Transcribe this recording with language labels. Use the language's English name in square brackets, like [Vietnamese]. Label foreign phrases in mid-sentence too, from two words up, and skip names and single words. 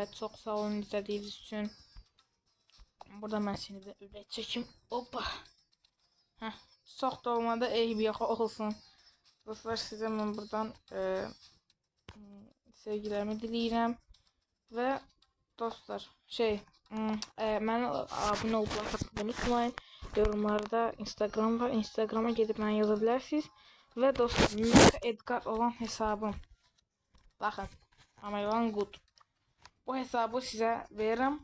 [Turkish] Çok sağ olun izlediğiniz için. Burada ben seni de öyle çekeyim. Hoppa. Heh, çok da olmadı, iyi bir olsun. [Azerbaijani] Dostlar, size ben buradan sevgilerimi dileyirəm. Ve dostlar mənə abunə olub unutmayın. Yorumlarda Instagram var. Instagrama gedib mənə yaza bilərsiniz. Və dostlar, Mecha Edgar olan hesabım. Baxın. [English] American Good. [Azerbaijani] Bu hesabı sizə verirəm.